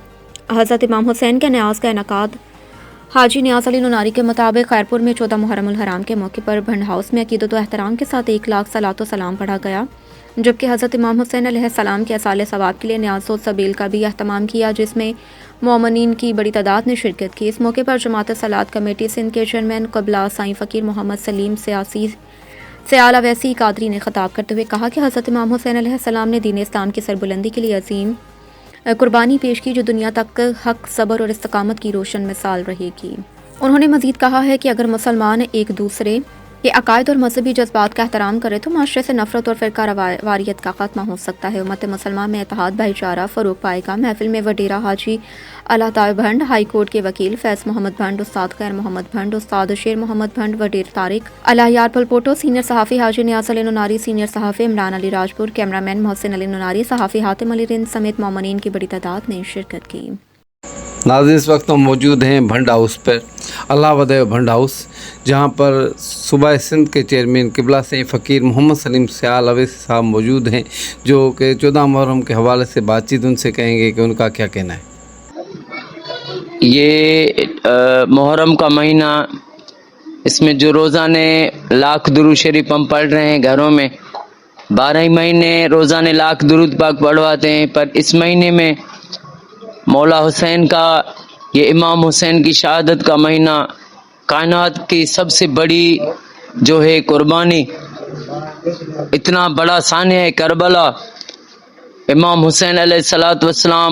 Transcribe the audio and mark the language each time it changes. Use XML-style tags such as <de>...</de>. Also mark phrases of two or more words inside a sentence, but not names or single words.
<ur>حضرت امام حسین کے نیاز کا انعقاد۔ حاجی نیاز علی نناری کے مطابق خیرپور میں 14 محرم الحرام کے موقع پر بھنڈ ہاؤس میں عقیدت و احترام کے ساتھ 1 لاکھ صلوٰۃ و سلام پڑھا گیا، جبکہ حضرت امام حسین علیہ السلام کے ایصال ثواب کے لیے نیاز و سبیل کا بھی اہتمام کیا، جس میں مومنین کی بڑی تعداد نے شرکت کی. اس موقع پر جماعت صلوٰۃ کمیٹی سندھ کے چیئرمین قبلہ سائیں فقیر محمد سلیم سیال اویسی قادری نے خطاب کرتے ہوئے کہا کہ حضرت امام حسین علیہ السلام نے دین اسلام کی سربلندی کے لیے عظیم قربانی پیش کی، جو دنیا تک حق، صبر اور استقامت کی روشن مثال رہے گی. انہوں نے مزید کہا ہے کہ اگر مسلمان ایک دوسرے کے عقائد اور مذہبی جذبات کا احترام کرے تو معاشرے سے نفرت اور فرقہ واریت کا خاتمہ ہو سکتا ہے. امت مسلمان میں اتحاد بھائی چارہ فروغ پائے گا. محفل میں وڈیرا حاجی اللہ بھنڈ، ہائی کورٹ کے وکیل فیض محمد بھنڈ، استاد خیر محمد بھنڈ، استاد شیر محمد بھنڈ، وڈیر طارق اللہ یار پلپوٹو، سینئر صحافی حاجی نیاز علی نناری، سینئر صحافی عمران علی راجپور، کیمرہ مین محسن علی نناری، صحافی حاتم علی رند سمیت مومنین کی بڑی تعداد نے شرکت کی. ناظرین، اس وقت ہم موجود ہیں بھنڈ ہاؤس پر، اللہ ودے بھنڈ ہاؤس، جہاں پر صوبہ سندھ کے چیئرمین قبلہ سائیں فقیر محمد سلیم سیال اویسی صاحب موجود ہیں، جو کہ 14 محرم کے حوالے سے بات چیت ان سے کہیں گے کہ ان کا کیا کہنا ہے. یہ محرم کا مہینہ، اس میں جو روزانے لاکھ درود شریف ہم پڑھ رہے ہیں گھروں میں، 12 ہی مہینے روزانے لاکھ درود پاک پڑھواتے ہیں، پر اس مہینے میں مولا حسین کا، یہ امام حسین کی شہادت کا مہینہ، کائنات کی سب سے بڑی جو ہے قربانی، اتنا بڑا سانحہ ہے کربلا، امام حسین</ur> <ar>علیہ الصلاۃ والسلام.</ar>